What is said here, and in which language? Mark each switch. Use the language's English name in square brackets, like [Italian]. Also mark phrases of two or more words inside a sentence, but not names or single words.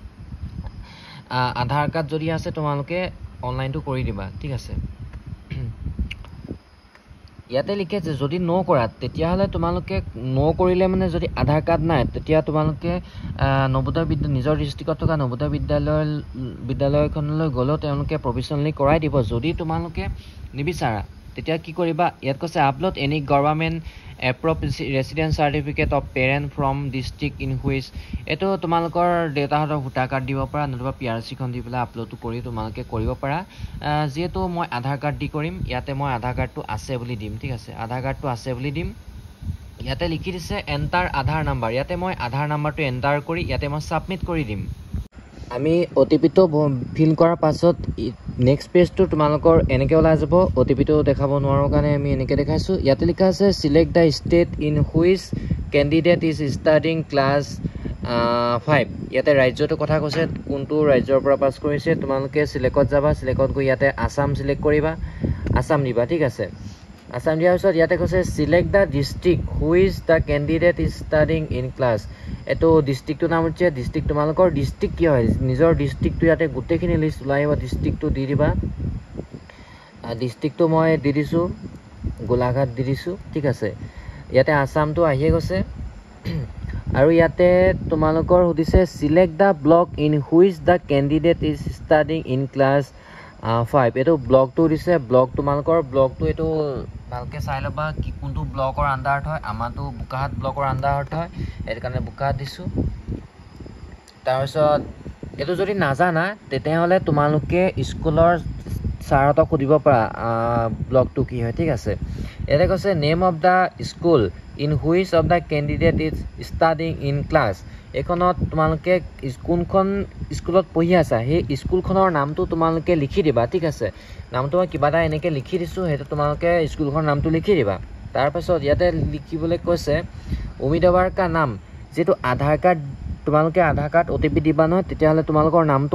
[Assamese] আধাৰ কাৰ্ড যদি আছে তোমালোকে অনলাইনটো কৰি দিবা ঠিক আছে ইয়াতে লিখেছে যদি নো কৰা তেতিয়া হলে তোমালোকে নো কৰিলে মানে যদি আধাৰ কাৰ্ড নাই তেতিয়া তোমালোকে নবোদয় বিদ্যালয় নিজৰ ডিস্ট্ৰিক্টত থকা নবোদয় বিদ্যালয়খনলৈ গলো তেওঁলোকে প্ৰভিশনালি কৰাই দিব যদি তোমালোকে নিবিচাৰা তেতিয়া কি কৰিবা ইয়াত কৈছে [English] upload any government approved residence certificate of parent from district in which [Assamese] এটো তোমালোকৰ ডেটাহতৰ ভোটাৰ কাৰ্ড দিব পাৰা নতুবা পিআৰসি খন দি পেলাই আপলোড কৰি তোমালোকে কৰিব পাৰা যেটো মই আধাৰ কাৰ্ড দি কৰিম ইয়াতে মই আধাৰ কাৰ্ডটো আছে বুলি দিম ঠিক আছে আধাৰ কাৰ্ডটো আছে বুলি দিম ইয়াতে লিখি দিছে [English] enter Aadhaar number [Assamese] ইয়াতে মই আধাৰ নাম্বাৰটো এন্টাৰ কৰি ইয়াতে মই সাবমিট কৰি দিম আমি ওটিপিটো ফিল কৰাৰ পাছত [English] next page [Assamese] তোমালোকৰ এনেকৈ ওলাই যাব ওটিপিটো দেখাব নোৱাৰো কাৰণে আমি এনেকৈ দেখাইছো ইয়াতে লিখা আছে [English] select the state in which candidate is studying class [Assamese] 5 ইয়াতে ৰাজ্যটো কথা কৈছে কোনটো ৰাজ্যৰ পৰা পাস কৰিছে তোমালোকে সিলেক্টত যাবা সিলেক্টত গৈ ইয়াতে আসাম সিলেক্ট কৰিবা আসাম দিবা ঠিক আছে আসাম দিয়াৰ পিছত ইয়াতে কৈছে [English] select the district which the candidate is studying in class [Assamese] এটো ডিস্ট্ৰিক্টৰ নাম হৈছে ডিস্ট্ৰিক্ট তোমালোকৰ ডিস্ট্ৰিক্ট কি হয় নিজৰ ডিস্ট্ৰিক্টটো ইয়াতে গুটেখিনি লিষ্ট ওলাই আহিব ডিস্ট্ৰিক্টটো দি দিবা ডিস্ট্ৰিক্টটো মই দি দিছো গোলাঘাট দি দিছো ঠিক আছে ইয়াতে আসামটো আহিয়ে গৈছে আৰু ইয়াতে তোমালোকৰ হুদিছে [English] select the block in which the candidate is studying in class [Assamese] 5 এটো ব্লকটো দিছে ব্লক তোমালোকৰ ব্লকটো এটো ভালকে চাই লবা কি কোনটো ব্লকৰ আন্ডাৰত হয় আমাটো বুকাহাট ব্লকৰ আন্ডাৰত হয় এৰ কাৰণে বুকাহাট দিছো তাৰপিছত এটো যদি নাজানা তেতিয়াহলে তোমালোকে স্কুলৰ ছাৰতক সুধিব পাৰা ব্লকটো কি হয় ঠিক আছে এতে কৈছে [English] name of the school in which of the candidate is studying in class [Assamese] এখনত তোমালোকে কোনখন স্কুলত পঢ়ি আছা হে স্কুলখনৰ নামটো তোমালোকে লিখি দিবা ঠিক আছে নামটো কিবা এটা এনেকে লিখি দিছো হেতু তোমালোকে স্কুলখনৰ নামটো লিখি দিবা তাৰ পাছত ইয়াতে লিখিবলৈ কৈছে [Hindi] उम्मीदवार का नाम [Assamese] যেটো আধাৰ কাৰ্ড তোমালোকে আধাৰ কাৰ্ড ওটিপি দিবা নহয় তেতিয়া হলে তোমালোকৰ নামটো